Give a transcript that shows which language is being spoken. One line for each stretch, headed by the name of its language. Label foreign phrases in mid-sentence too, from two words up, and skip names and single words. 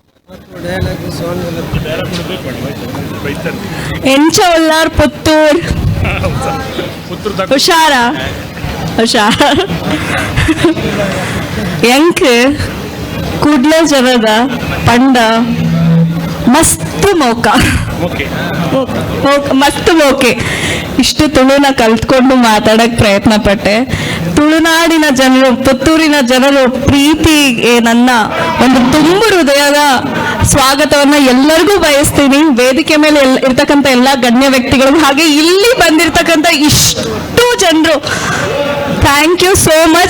Tulu: ಎಂಚವಲ್ಲಾರ್ ಪುತ್ತೂರ್ ಹುಷಾರ ಹುಷಾರ್ ಎಂಕ್ ಕೂಡ್ಲೆ ಜನದ ಪಂಡ ಮಸ್ತ್ ಮೋಕ ಮಸ್ತ್ ಮೋಕೆ.
Kannada: ಇಷ್ಟು ತುಳುನ ಕಲ್ತ್ಕೊಂಡು ಮಾತಾಡಕ್ ಪ್ರಯತ್ನ ಪಟ್ಟೆ. ತುಳುನಾಡಿನ ಜನರು, ಪುತ್ತೂರಿನ ಜನರು ಪ್ರೀತಿಗೆ ನನ್ನ ಒಂದು ತುಂಬು ಹೃದಯದ ಸ್ವಾಗತವನ್ನ ಎಲ್ಲರಿಗೂ ಬಯಸ್ತೀನಿ. ವೇದಿಕೆ ಮೇಲೆ ಇರ್ತಕ್ಕಂಥ ಎಲ್ಲ ಗಣ್ಯ ವ್ಯಕ್ತಿಗಳು, ಹಾಗೆ ಇಲ್ಲಿ ಬಂದಿರ್ತಕ್ಕಂಥ ಇಷ್ಟು ಜನರು,
English: Thank you so much.